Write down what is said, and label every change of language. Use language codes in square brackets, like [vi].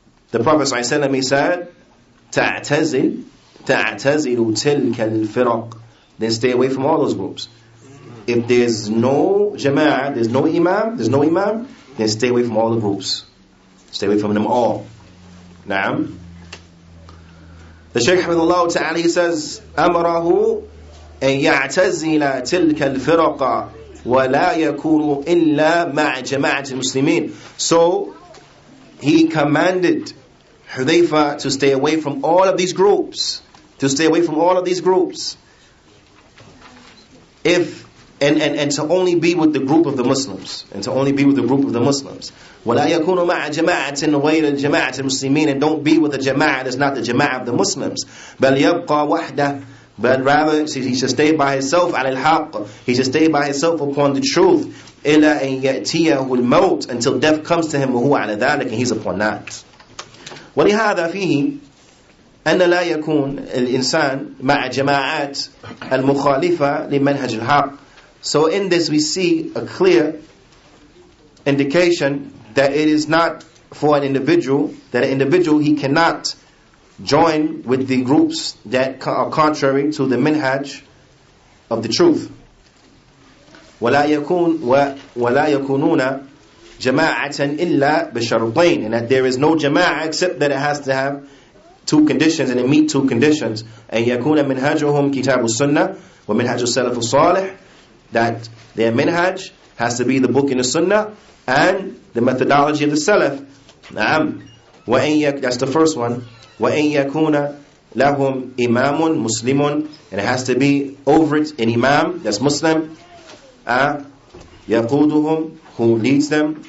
[en] The Prophet ﷺ, he said, [ar] تعتزل تلك الفرق, [en] then stay away from all those groups. If there's no Jama'ah, there's no Imam, then stay away from all the groups. Stay away from them all. [ar] Naam. [en] The Shaykh Hamidullah Ta'ala, he says, [ar] أمره أن يعتزل تلك الفرق ولا يكون إلا مع جماعة المسلمين. [en] So he commanded Hudayfa to stay away from all of these groups, to stay away from all of these groups. And to only be with the group of the Muslims. And to only be with the group of the Muslims. [ar] وَلَا يَكُونُ مَعَ جَمَاعَةٍ غَيْرِ الْجَمَاعَةِ الْمُسْلِمِينَ. [en] And don't be with a jama'ah that's not the jama'ah of the Muslims. [ar] بَلْ يَبْقَى وَحْدَهُ. [en] But rather, he should stay by himself [ar] عَلَى الْحَقِّ. [en] He should stay by himself upon the truth. [ar] إِلَّا أَن يَأْتِيَهُ الْمَوْتِ. [en] Until death comes to him, [ar] وَهُوَ عَلَى ذَلِكَ. [en] And he's upon that. [ar] وَلِهَذَا فِيهِ أن لا يكون الإنسان مع جماعات المخالفة لمنهج الحق. [en] So in this we see a clear indication that it is not for an individual, that an individual, he cannot join with the groups that are contrary to the minhaj of the truth. [ar] ولا يكونون جماعة إلا بشرطين. [en] And that there is no jama'ah except that it has to have two conditions, and it meet two conditions. [ar] أن يكون منهجهم كتاب السنة ومنهج السلف الصالح. [en] That their minhaj has to be the book in the Sunnah and the methodology of the Salaf. That's the first one. [ar] وَإِن يَكُونَ لَهُمْ إِمَامٌ مُسْلِمٌ. [en] And it has to be over it an imam that's Muslim. [ar] يَقُودُهُمْ, [en] who leads them.